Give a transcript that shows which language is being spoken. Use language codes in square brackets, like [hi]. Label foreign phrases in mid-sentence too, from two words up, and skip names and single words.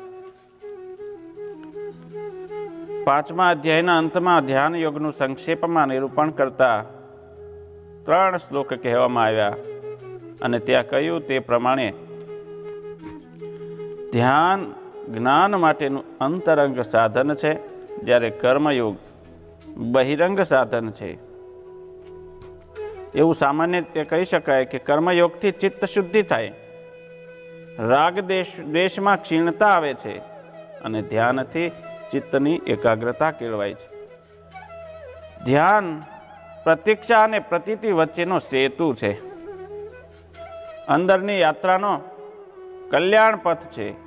[gu] 5મા અધ્યાયના અંતમાં ધ્યાન યોગનું સંક્ષેપમાં નિરૂપણ કરતા 3 શ્લોક કહેવામાં આવ્યા અને ત્યાં કહ્યું તે પ્રમાણે ધ્યાન જ્ઞાન માટેનું અંતરંગ સાધન છે, જ્યારે કર્મયોગ બહિરંગ સાધન છે। એવું સામાન્ય રીતે કહી શકાય કે કર્મયોગથી ચિત્ત શુદ્ધિ થાય, રાગ દ્વેષમાં ક્ષીણતા આવે છે અને ધ્યાનથી ચિત્તની એકાગ્રતા કેળવાય છે। ધ્યાન પ્રતીક્ષા અને પ્રતીતિ વચ્ચેનો સેતુ છે, અંદરની યાત્રાનો કલ્યાણ પથ છે।